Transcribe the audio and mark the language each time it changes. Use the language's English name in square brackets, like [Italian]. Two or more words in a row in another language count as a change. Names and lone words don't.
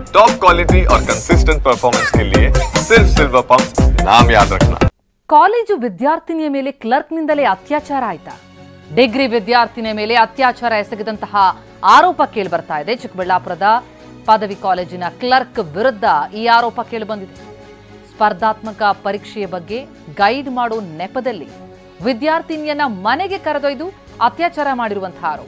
[English] top quality [Hindi] और [English] consistent performance [Hindi] के लिए सिर्फ सिल्वर पंप नाम याद रखना। [Kannada] ಕಾಲೇಜು ವಿದ್ಯಾರ್ಥಿನಿಯ ಮೇಲೆ ಕ್ಲರ್ಕ್ನಿಂದಲೇ ಅತ್ಯಾಚಾರ ಆಯ್ತಾ? ಡಿಗ್ರಿ ವಿದ್ಯಾರ್ಥಿನಿಯ ಮೇಲೆ ಅತ್ಯಾಚಾರ ಎಸಗಿದಂತಹ ಆರೋಪ ಕೇಳಿಬರ್ತಾ ಇದೆ. ಚಿಕ್ಕಬಳ್ಳಾಪುರದ ಪದವಿ ಕಾಲೇಜಿನ ಕ್ಲರ್ಕ್ ವಿರುದ್ಧ ಈ ಆರೋಪ ಕೇಳಿಬಂದಿದೆ. ಸ್ಪರ್ಧಾತ್ಮಕ ಪರೀಕ್ಷೆಯ ಬಗ್ಗೆ ಗೈಡ್ ಮಾಡೋ ನೆಪದಲ್ಲಿ ವಿದ್ಯಾರ್ಥಿನಿಯನ್ನ ಮನೆಗೆ ಕರೆದೊಯ್ದು ಅತ್ಯಾಚಾರ ಮಾಡಿರುವಂತಹ ಆರೋಪ.